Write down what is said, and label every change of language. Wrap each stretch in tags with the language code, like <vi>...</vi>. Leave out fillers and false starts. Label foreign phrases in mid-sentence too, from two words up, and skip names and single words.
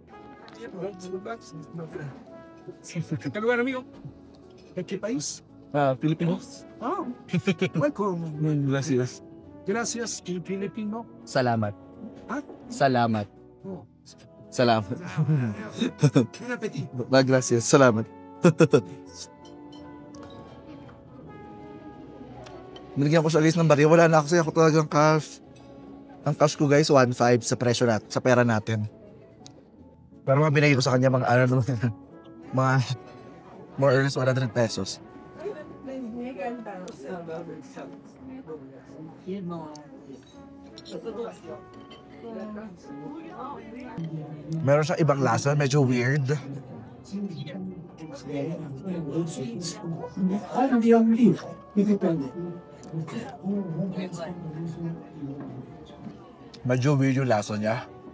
<es>¿Qué país? Filipinos.</es> <en>Ah, welcome.</en> <es>Gracias. Gracias,</es> <tl>Filipino. Salamat. Ha? Salamat. Oh. Salamat.</tl> <es>Buen apetito. Gracias.</es> <tl>Salamat. Binigyan ko siya guys ng barya. Wala na kasi ako talagang cash. Ang cash ko guys, 1.5 sa presyo natin, sa pera natin. Pero mga binigay ko sa kanya mga ano naman, mga</tl> <en>more or less</en> <tl>100 pesos. Meron siyang ibang lasa, medyo weird. Medyo weird yung lasa niya.</tl>